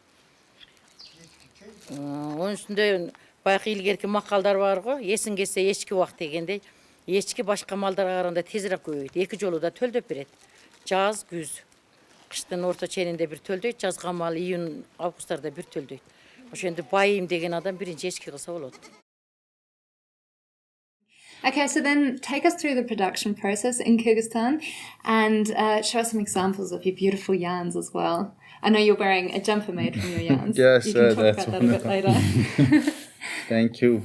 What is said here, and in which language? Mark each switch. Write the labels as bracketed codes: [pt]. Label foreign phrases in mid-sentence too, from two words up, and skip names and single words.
[ky] Онун үстүндө байкы илгерки макалдар бар го, эсиң кетсе эчки убак дегендей, эчки башка малдарга караганда тезирээк көбөйт. Эки жолу да төлдөп берет. Жаз, күз. Кыштын орто ченинде бир төлдөйт, жазга мал июнь, августарда бир төлдөйт. Ошондо байым деген адам биринчи эчки кылса болот. [en] Okay, so then take us through the production process in Kyrgyzstan and show us some examples of your beautiful yarns as well. I know you're wearing a jumper made from your yarns. Yes, you can talk that's about that a bit later. Thank you.